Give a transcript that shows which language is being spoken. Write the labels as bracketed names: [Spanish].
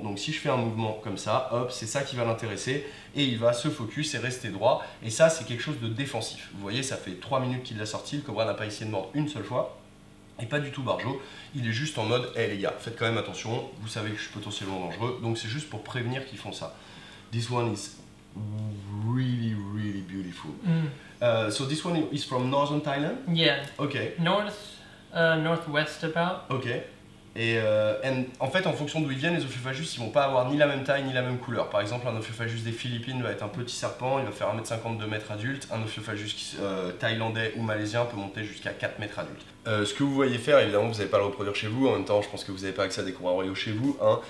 [French] Donc si je fais un mouvement comme ça, hop, c'est ça qui va l'intéresser. Et il va se focus et rester droit. Et ça, c'est quelque chose de défensif. Vous voyez, ça fait 3 minutes qu'il l'a sorti. Le cobra n'a pas essayé de mordre une seule fois. Et pas du tout barjo. Il est juste en mode, hé les gars, faites quand même attention. Vous savez que je suis potentiellement dangereux. Donc c'est juste pour prévenir qu'ils font ça. [English] This one is really, really beautiful. So this one is from northern Thailand? Yeah. Okay. Northwest about. Ok. [French] Et en fait, en fonction d'où ils viennent, les Ophiophagus, ils vont pas avoir ni la même taille ni la même couleur. Par exemple, un Ophiophagus des Philippines va être un petit serpent, il va faire 1m50, 2 mètres adulte. Un Ophiophagus thaïlandais ou malaisien peut monter jusqu'à 4 mètres adulte. Ce que vous voyez faire, évidemment, vous n'allez pas le reproduire chez vous. En même temps, je pense que vous n'avez pas accès à des cobras royaux chez vous. Hein.